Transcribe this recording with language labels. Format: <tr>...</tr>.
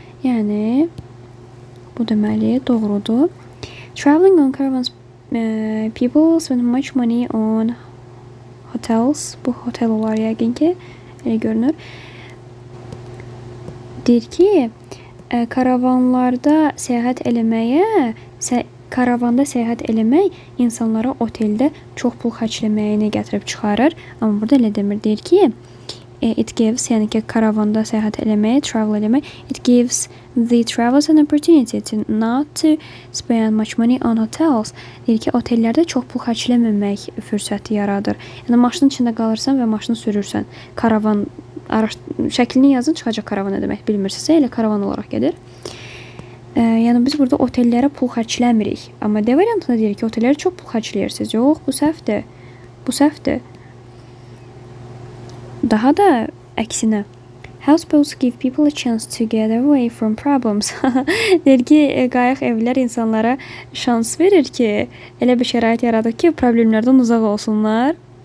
<az>Yəni bu deməli doğrudur.</az> <en>Traveling on caravans, people spend much money on hotels.</en> <az>Bu hotel olar yəqin ki, elə görünür. Deyir ki, karavanda səyahət eləmək insanlara oteldə çox pul xərcləməyini gətirib çıxarır. Amma burada elə demir. Deyir ki,</az> <en>it gives,</en> <az>yəni ki, karavanda səyahət eləmək,</az> <en>travel</en> <az>eləmək,</az> <en>it gives the travelers an opportunity to not to spend much money on hotels.</en> <az>Deyir ki, otellərdə çox pul xərcləməmək fürsəti yaradır. Yəni maşının içində qalırsan və maşını sürürsən. Karavan şəklini yazın, çıxacaq karavan nə demək bilmirsinizsə, elə karavan olaraq gedir. Yəni biz burada otellərə pul xərcləmirik. Amma D variantında deyir ki, otellərə çox pul xərcləyirsiniz. Yox, bu səhvdir. Bu səhvdir. Daha da əksinə.</az> <en>Houseboats give people a chance to get away from problems.</en> <az>Deyir ki, qayıq evlər insanlara şans verir ki, elə bir şərait yaradır ki, problemlərdən uzaq olsunlar.</az>